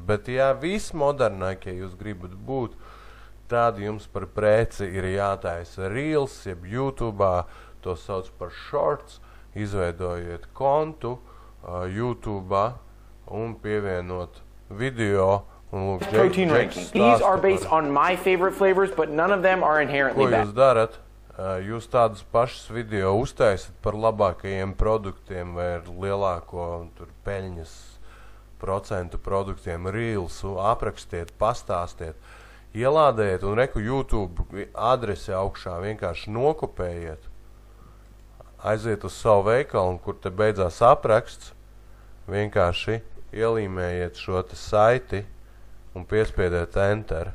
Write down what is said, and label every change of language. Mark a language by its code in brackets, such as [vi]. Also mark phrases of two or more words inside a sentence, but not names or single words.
[lv] Bet, ja vismodernākie jūs gribat būt, tad jums par preci ir jātaisa Reels, jeb YouTube'ā, to sauc par Shorts, izveidojiet kontu YouTube'ā un pievienot video. Un [en] Protein ranking. These are based on my favorite flavors, but none of them are inherently bad. [lv] Ko jūs darat? Jūs tādus pašus video uztaisat par labākajiem produktiem vai ar lielāko peļņas procentu produktiem, Reelsu, aprakstiet, pastāstiet, ielādējiet un reku YouTube adresi augšā vienkārši nokopējiet, aiziet uz savu veikalu un kur te beidzās apraksts, vienkārši ielīmējiet šo te saiti un piespiediet Enter.